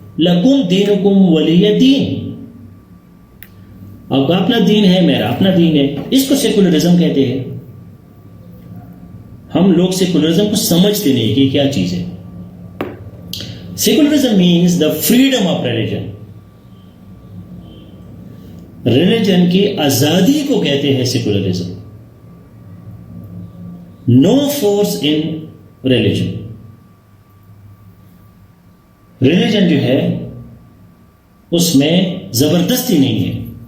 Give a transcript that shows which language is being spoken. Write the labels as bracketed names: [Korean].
[Arabic] لکم دینکم ولی دین، [Urdu] آپ کا اپنا دین ہے، میرا اپنا دین ہے. اس کو سیکولرزم کہتے ہیں. ہم لوگ سیکولرزم کو سمجھتے نہیں کہ کیا چیز ہے. [English] Secularism means the freedom of religion. [Urdu] Religion کی آزادی کو کہتے ہیں secularism. [English] No force in religion. [Urdu] Religion جو ہے اس میں زبردستی نہیں ہے.